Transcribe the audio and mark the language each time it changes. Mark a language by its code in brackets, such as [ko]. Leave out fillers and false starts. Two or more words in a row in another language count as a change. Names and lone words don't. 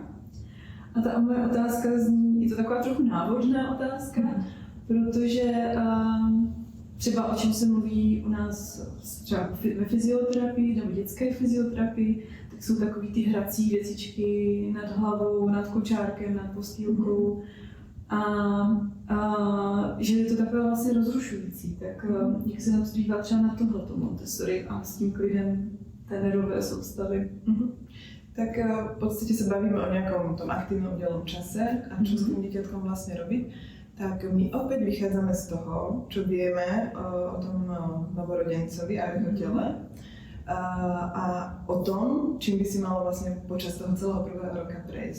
[cs] A ta moje otázka zní, je to taková trochu návodná otázka, protože třeba o čem se mluví u nás třeba ve fyzioterapii nebo dětské fyzioterapii, tak jsou takový ty hrací věcičky nad hlavou, nad kočárkem, nad postýlkou. A že je to takové vlastně rozrušující, tak jak se nám dívá třeba na tohleto Montessori a s tím klidem té nervové soustavy? [sk] Tak v podstate sa bavíme o nejakom tom aktívnom delom čase a čo s tým dieťatkom vlastne robiť. Tak my opäť vychádzame z toho, čo vieme o tom novorodencovi a jeho tele a o tom, čím by si malo vlastne počas toho celého prvého roka prejsť.